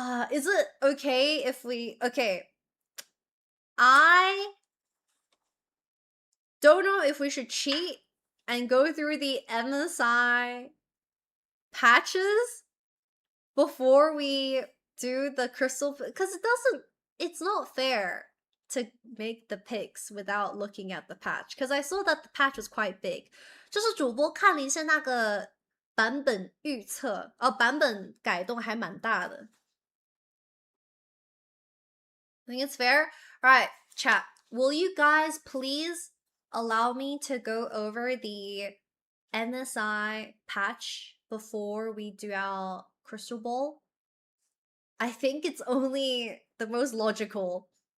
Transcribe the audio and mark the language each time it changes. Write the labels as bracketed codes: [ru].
[en] Is it okay if we... Okay. I don't know if we should cheat and go through the MSI patches before we do the crystal... Because it's not fair to make the picks without looking at the patch. Because I saw that the patch was quite big. [zh] 就是主播看了一下那个版本预测，版本改动还蛮大的。 [en] I think it's fair. Alright, chat. Will you guys please allow me to go over the MSI patch before we do our crystal ball? I think it's only the most logical.